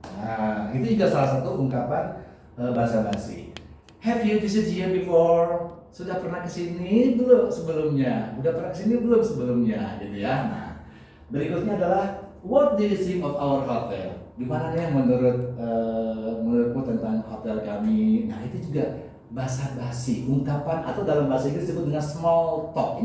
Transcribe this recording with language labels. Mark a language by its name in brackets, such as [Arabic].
[Indonesian] Nah, itu juga salah satu ungkapan bahasa basi. [English] Have you visited here before? [Indonesian] Sudah pernah kesini belum sebelumnya? Udah pernah kesini belum sebelumnya? Gitu ya. Nah, berikutnya adalah [English] what do you think of our hotel? [Indonesian] Gimana nih menurutmu tentang hotel kami? Nah, itu juga bahasa basi, ungkapan atau dalam bahasa Inggris disebut dengan small talk.